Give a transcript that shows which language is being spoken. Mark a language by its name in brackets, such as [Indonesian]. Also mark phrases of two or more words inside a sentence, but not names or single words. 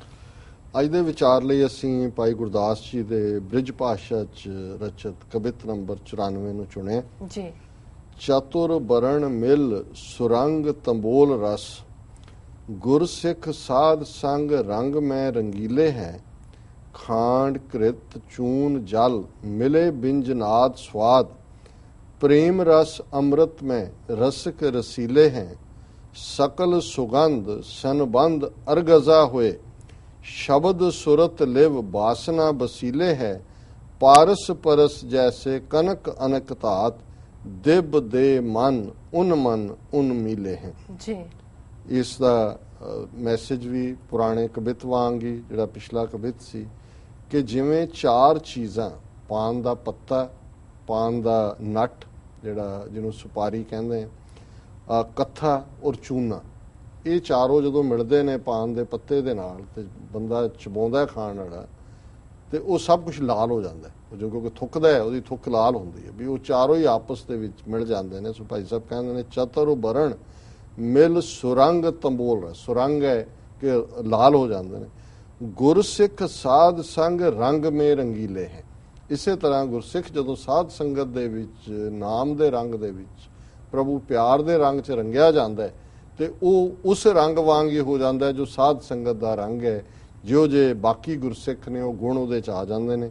[Punjabi] ਅੱਜ ਦੇ ਵਿਚਾਰ ਲਈ ਅਸੀਂ ਭਾਈ ਗੁਰਦਾਸ ਜੀ ਦੇ ਬ੍ਰਿਜ ਭਾਸ਼ਾ ਚ ਰਚਿਤ ਕਵਿਤ ਨੰਬਰ 94 ਨੂੰ ਚੁਣਿਆ ਜੀ [Braj] ਚਤੁਰ ਬਰਣ ਮਿਲ ਸੁਰੰਗ ਤੰਬੋਲ ਰਸ ਗੁਰਸਿੱਖ ਸਾਧ ਸੰਗ ਰੰਗ ਮੈਂ ਰੰਗੀਲੇ ਹੈ ਖਾਂਡ ਕ੍ਰਿਤ ਚੂਨ ਜਲ ਮਿਲੇ ਬਿੰਜਨਾਦ ਸਵਾਦ प्रेम रस अमृत में रसिक रसीले हैं सकल सुगंध सनबंद अरगजा हुए शब्द सुरत लिव बासना बसीले है पारस परस जैसे कनक अनक तात दिब दे मन उन मीले हैं [Punjabi] जी ਇਸ ਦਾ ਮੈਸੇਜ ਭੀ ਪੁਰਾਣੇ ਕਵਿਤ ਵਾਂਗ ਹੀ ਜਿਹੜਾ ਪਿਛਲਾ ਕਵਿਤ ਸੀ ਕਿ ਜਿਵੇਂ 4 ਚੀਜ਼ਾਂ ਪਾਨ ਦਾ ਪੱਤਾ ਪਾਨ ਦਾ ਨਟ ਜਿਹੜਾ ਜਿਹਨੂੰ ਸੁਪਾਰੀ ਕਹਿੰਦੇ ਆ ਕੱਥਾ ਔਰ ਚੂਨਾ ਇਹ ਚਾਰੋਂ ਜਦੋਂ ਮਿਲਦੇ ਨੇ ਪਾਨ ਦੇ ਪੱਤੇ ਦੇ ਨਾਲ ਤੇ ਬੰਦਾ ਚਬਾਉਂਦਾ ਖਾਣ ਵਾਲਾ ਤੇ ਉਹ ਸਭ ਕੁਝ ਲਾਲ ਹੋ ਜਾਂਦਾ ਜੋ ਕਿਉਂਕਿ ਥੁੱਕਦਾ ਹੈ ਉਹਦੀ ਥੁੱਕ ਲਾਲ ਹੁੰਦੀ ਹੈ ਵੀ ਉਹ ਚਾਰੋਂ ਹੀ ਆਪਸ ਦੇ ਵਿੱਚ ਮਿਲ ਜਾਂਦੇ ਨੇ ਸੋ ਭਾਈ ਸਾਹਿਬ ਕਹਿੰਦੇ ਨੇ [Braj] ਚਤੁਰ ਬਰਣ ਮਿਲ ਸੁਰੰਗ ਤੰਬੋਲ [Punjabi] ਸੁਰੰਗ ਹੈ ਕਿ ਲਾਲ ਹੋ ਜਾਂਦੇ ਨੇ [Braj] ਗੁਰਸਿੱਖ ਸਾਧ ਸੰਗ ਰੰਗ ਮੇ ਰੰਗੀਲੇ ਹੈ [Punjabi] ਇਸੇ ਤਰ੍ਹਾਂ ਗੁਰਸਿੱਖ ਜਦੋਂ ਸਾਧ ਸੰਗਤ ਦੇ ਵਿੱਚ ਨਾਮ ਦੇ ਰੰਗ ਦੇ ਵਿੱਚ ਪ੍ਰਭੂ ਪਿਆਰ ਦੇ ਰੰਗ 'ਚ ਰੰਗਿਆ ਜਾਂਦਾ ਹੈ ਤੇ ਉਹ ਉਸ ਰੰਗ ਵਾਂਗ ਹੀ ਹੋ ਜਾਂਦਾ ਜੋ ਸਾਧ ਸੰਗਤ ਦਾ ਰੰਗ ਹੈ ਜਿਉ ਜੇ ਬਾਕੀ ਗੁਰਸਿੱਖ ਨੇ ਉਹ ਗੁਣ ਉਹਦੇ 'ਚ ਆ ਜਾਂਦੇ ਨੇ